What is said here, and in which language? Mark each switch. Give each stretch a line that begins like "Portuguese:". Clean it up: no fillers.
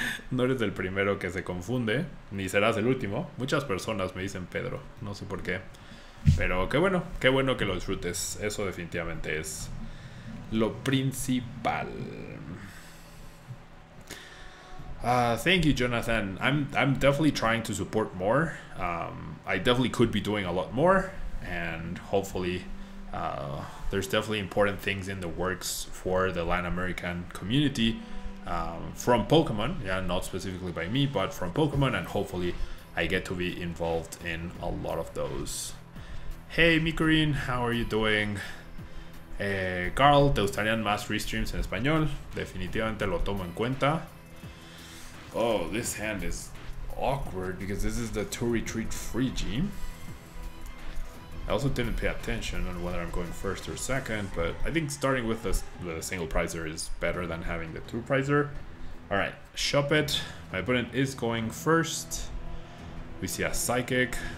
Spanish: No eres el primero que se confunde, ni serás el último. Muchas personas me dicen Pedro, no sé por qué. Pero qué bueno que lo disfrutes. Eso definitivamente es lo principal.
English: Thank you, Jonathan. I'm definitely trying to support more. I definitely could be doing a lot more, and hopefully there's definitely important things in the works for the Latin American community from Pokemon. Yeah, not specifically by me, but from Pokemon, and hopefully I get to be involved in a lot of those. Hey Mikurin, how are you doing?
Spanish: Carl, ¿te gustarían más restreams en español? Definitivamente lo tomo en cuenta.
English: Oh, this hand is awkward because this is the 2-retreat Frigi. I also didn't pay attention on whether I'm going first or second, but I think starting with the single prizer is better than having the 2 prizer. Alright, shop it. My opponent is going first. We see a Psychic.